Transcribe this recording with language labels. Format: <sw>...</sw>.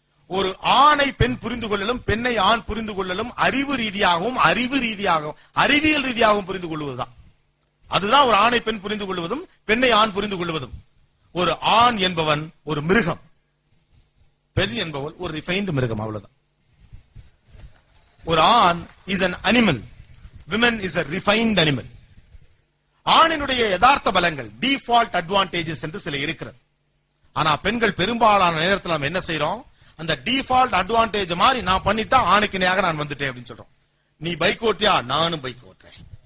<ta>ஒரு ஆணை பெண் புரிந்து கொள்ளலும் பெண்ணை ஆண் புரிந்து கொள்ளலும் அறிவு ரீதியாகவும் அறிவியல் ரீதியாகவும் புரிந்து கொள்வதுதான். அதுதான் ஒரு ஆணை பெண் புரிந்து கொள்வதும் பெண்ணை ஆண் புரிந்து கொள்வதும். ஒரு ஆண் என்பவன் ஒரு மிருகம், பெண் என்பவள் ஒரு ரிஃபைன்டு மிருகம், அவ்வளவுதான். ஒரு ஆண்</ta> <en>Is an animal, women is a refined animal.</en> <ta>ஆணினுடைய யதார்த்த பலங்கள், டிஃபால்ட் அட்வான்டேஜஸ் என்று சில இருக்கிறது. ஆனா பெண்கள் பெரும்பாலான நேரத்தில் நம்ம என்ன செய்யறோம், அந்த டிஃபால்ட் அட்வான்டேஜ் மாதிரி நான் பண்ணிட்டா ஆணுக்கு இணையாக நான் வந்துட்டேன் அப்படின்னு சொல்றோம். நீ பைக் ஓட்டியா, நானும் பைக் ஓட்டுறேன்.</ta>